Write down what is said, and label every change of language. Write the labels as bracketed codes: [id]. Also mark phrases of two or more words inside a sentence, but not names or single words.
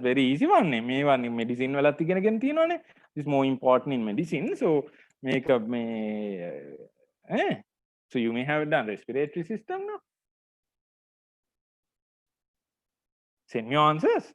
[en] Very easy one. [si] Medicine වලත් ඉගෙනගෙන තියෙනවානේ. [en] This is more important in medicine. So make up so you may have done respiratory system now. Send me your answers.